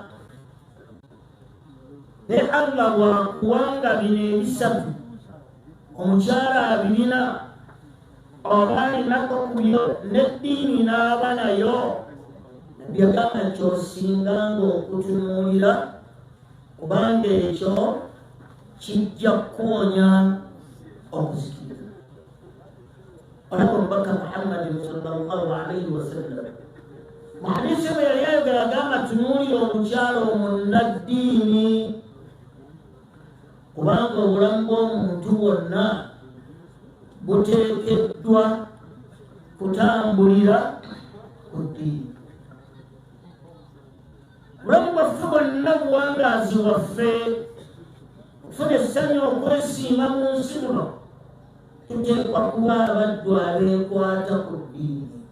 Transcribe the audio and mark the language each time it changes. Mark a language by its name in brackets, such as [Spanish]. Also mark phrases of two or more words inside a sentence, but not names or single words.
[Ganda] ne Allah bwakuwanga bino ebisatu omukyala abirina oba alinako ku byo n'eddiini n'aba nayo byagamba nti osinganga okutunuulira kubanga ekyo kijja kuwonya okuzikirira. olaba omubaka Muhammadin [Arabic] صلى الله عليه وسلم [Ganda] mu hadisi bwe yali ayogera agamba tunuulira omukyala omunnaddiini kubanga obulamu bw'omuntu bwonna buteekeddwa kutambulira ku ddiini. Obulamu bwaffe bwonna buwangaazi waffe okufuna essanyu okwesiima mu nsi muno tuteekwa kuba abaddu abeekwata ku ddiini.